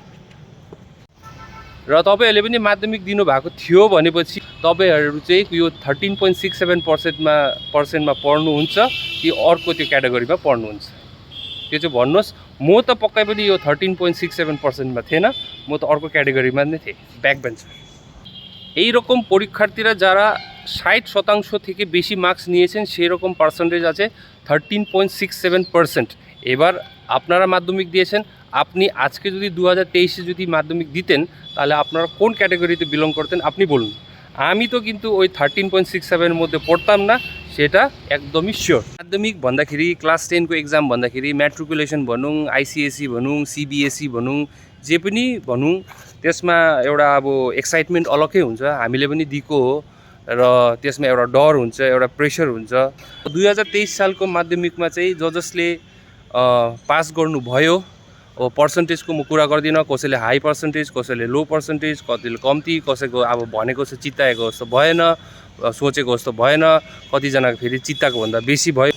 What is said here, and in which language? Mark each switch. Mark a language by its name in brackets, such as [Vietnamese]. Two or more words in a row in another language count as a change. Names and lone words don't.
[Nepali] र तपाईँहरूले पनि माध्यमिक दिनुभएको थियो भनेपछि तपाईँहरू चाहिँ यो 13.67%मा पढ्नुहुन्छ कि अर्को त्यो क्याटेगोरीमा पढ्नुहुन्छ, त्यो चाहिँ भन्नुहोस्। म त पक्कै पनि यो 13.67%मा थिएन, म त अर्को क्याटेगोरीमा नै थिएँ, [English] back bencher. [Bangla] এইরকম পরীক্ষার্থীরা যারা 60% থেকে বেশি মার্কস নিয়েছেন সেই রকম পার্সেন্টেজ আছে 13.67%। এবার আপনারা মাধ্যমিক দিয়েছেন, আপনি আজকে যদি 2023-এ যদি মাধ্যমিক দিতেন তাহলে আপনারা কোন ক্যাটাগরিতে বিলং করতেন আপনি বলুন। আমি তো কিন্তু ওই 13.67-এর মধ্যে পড়তাম না, সেটা একদমই শিওর। [Nepali] माध्यमिक भन्दाखेरि क्लास 10 को एक्जाम भन्दाखेरि म्याट्रिकुलेसन भनौँ, आइसिएसई भनौँ, सिबिएसई भनौँ, जे पनि भनौँ, त्यसमा एउटा अब एक्साइटमेन्ट अलग्गै हुन्छ। हामीले पनि दिएको हो र त्यसमा एउटा डर हुन्छ, एउटा प्रेसर हुन्छ। 2023 सालको माध्यमिकमा चाहिँ जसले पास गर्नुभयो, पर्सेन्टेजको म कुरा गर्दिनँ, कसैले [English] high percentage, [Nepali] कसैले [English] low percentage, [Nepali] कतिले कम्ती, कसैको अब भनेको जस्तो चित्ताएको जस्तो भएन, सोचेको जस्तो भएन, कतिजनाको फेरि चित्ताको भन्दा बेसी भयो।